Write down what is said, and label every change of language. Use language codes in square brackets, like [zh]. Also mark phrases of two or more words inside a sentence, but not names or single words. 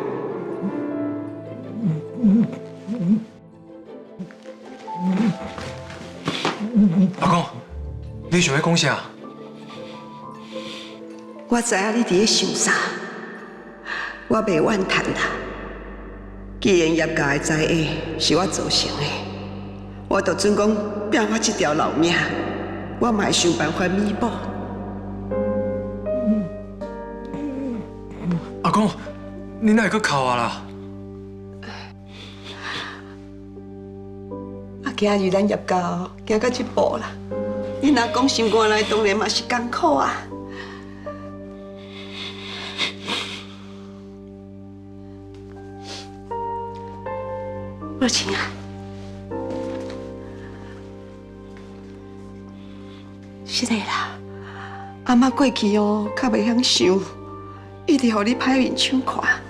[nan] 阿公，你想要讲啥？我知影你伫咧想啥，我袂怨叹啦。既然叶家的灾厄是我造成的，我就准讲拼我这条老命，我嘛会想办法弥补。阿公，你哪会去哭啊啦？今日咱叶家哦，行到这步啦，你若讲心肝内当然嘛是艰苦啊。若晴啊，是的啦，阿嬷过去哦，较袂晓想，一直互你歹面相看。